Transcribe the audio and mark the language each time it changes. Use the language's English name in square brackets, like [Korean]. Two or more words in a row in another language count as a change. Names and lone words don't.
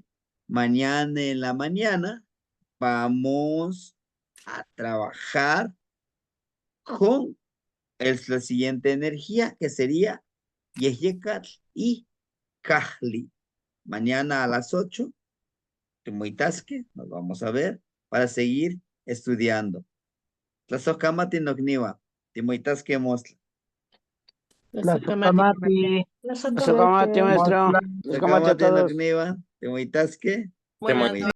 [Spanish] Mañana en la mañana vamos a trabajar con la siguiente energía que sería Yehyecal y Kahli. Mañana a las 8, Timoitasque, nos vamos a ver para seguir estudiando. [Nahuatl languages] Tlazohcamati nocniua, Timoitasque mostla. Tlazohcamati. Tlazohcamati, maestro. Tlazohcamati a Tlazohcamati [Spanish] todos. [Nahuatl languages] nocniua, Timoitasque. [Spanish] Buenas noches.